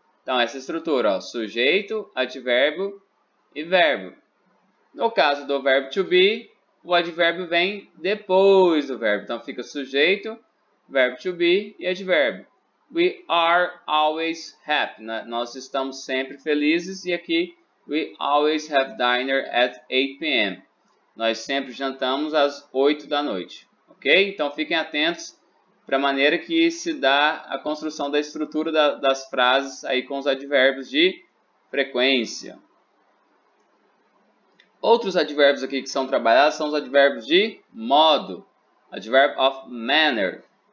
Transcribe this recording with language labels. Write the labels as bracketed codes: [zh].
[pt] Então, essa estrutura, ó, sujeito, advérbio e verbo. No caso do verbo to be, o advérbio vem depois do verbo. Então, fica sujeito, verbo to be e advérbio. [en] We are always happy. [pt] Nós estamos sempre felizes. E aqui, [en] we always have dinner at 8 p.m. [pt] Nós sempre jantamos às 8 da noite. Ok? Então, fiquem atentos para a maneira que se dá a construção da estrutura das frases aí com os advérbios de frequência. Outros advérbios aqui que são trabalhados são os advérbios de modo, adverb of manner.